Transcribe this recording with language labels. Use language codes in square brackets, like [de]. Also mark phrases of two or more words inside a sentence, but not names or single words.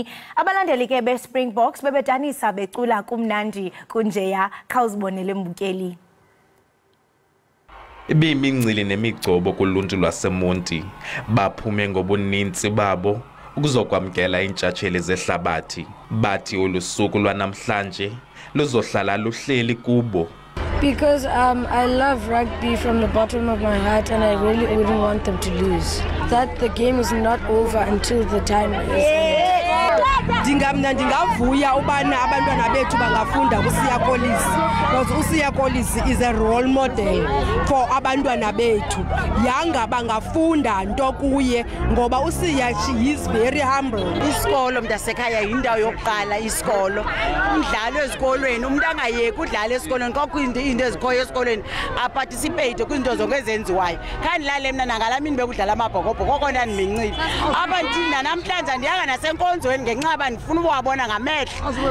[xh] Abalandeli ke beSpringboks bebedanisa becula kumnandi kunjeya khawuzibonele mbukeli. Ibimincili nemigcobo kuluntu lwaseMonti baphume ngobuninzi babo ukuzokwamkela intshatsheli zehlabathi. Bathi olusuku lwanamhlanje luzohlala luhleli kubo. [en] Because I love rugby from the bottom of my heart and I really wouldn't want them to lose. That the game is not over until the time is. [xh] Ndingavuya ubana abantwana bethu bangafunda kuSiya Kolisi [en] because uSiya Kolisi is a role model for [xh] abantwana bethu. Yanga bangafunda nto kuye ngoba uSiya [en] she is very humble. [xh] Isikolo mntasekhaya yindawo yokuqala isikolo. Umdlalo ezikolweni umuntu angayeki udlala esikolweni kokho into ezikhoyo esikolweni aparticipate kwizinto zonke ezenziwayo. Khandilale mina nangalamini bekudlala amabhokobhoko kokona ndimincile. Abanthina namhlanje ndiyanga nasenkonzweni ngenxaba ndifuna ukuwabona ngamehlo.